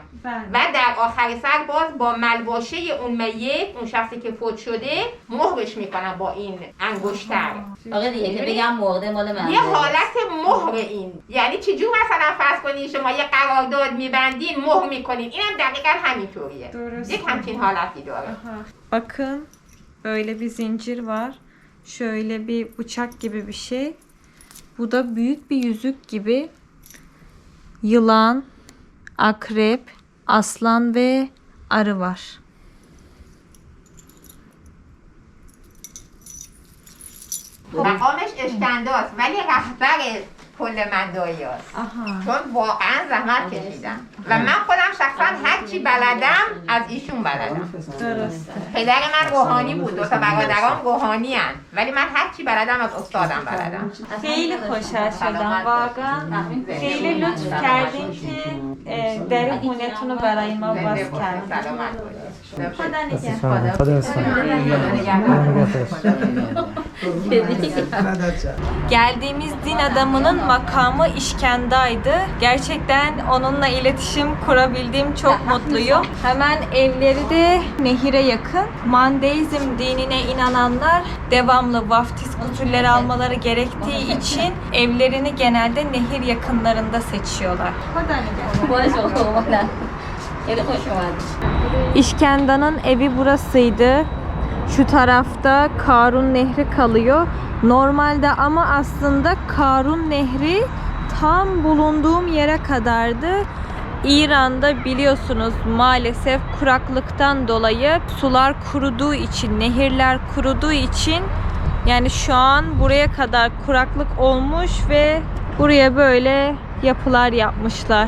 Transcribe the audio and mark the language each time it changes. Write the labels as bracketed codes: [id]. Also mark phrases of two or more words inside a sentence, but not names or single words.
[fa] و در آخر سر باز با ملواشه اون میت، اون شخصی که فوت شده، مهرش میکنن با این انگشتر. آقا دیگه که بگم مرده مال من یه حالت مهر این، یعنی چجور مثلا فرض کنین شما یه قرارداد میبندین مهر میکنین، اینم دقیقا همینطوریه. یک همچین حالتی داره. [tr] Bakın böyle bir zincir var. Şöyle bir bıçak gibi bir şey. Bu da büyük bir yüzük gibi. Yılan, akrep, aslan ve arı var. [fa] مقامش اشکنداست ولی رهبر کل مندایی هست Aha. چون واقعا زحمت کشیدم و من خودم شخصا هر چی بلدم از ایشون بلدم. درسته. پدر من روحانی بود، دو تا برادرام روحانی هن. ولی من هر چی بلدم از استادم بلدم. خیلی خوشحال شدم واقعا. خیلی لطف کردین که در خونتون رو برای ما باز کردین. سلامت باشید. خدا نگهدار. [tr] Geldiğimiz din adamının makamı İşkenda'ydı. Gerçekten onunla iletişim kurabildiğim çok mutluyum. Hemen evleri de nehire yakın. Mandeizm dinine inananlar devamlı vaftiz gusülleri almaları gerektiği için evlerini genelde nehir yakınlarında seçiyorlar. [fa] باش اومدن خیلی خوش اومدی [tr] İşkenda'nın evi burasıydı. Şu tarafta Karun Nehri kalıyor. Normalde ama aslında Karun Nehri tam bulunduğum yere kadardı. İran'da biliyorsunuz maalesef kuraklıktan dolayı sular kuruduğu için, nehirler kuruduğu için yani şu an buraya kadar kuraklık olmuş ve buraya böyle yapılar yapmışlar.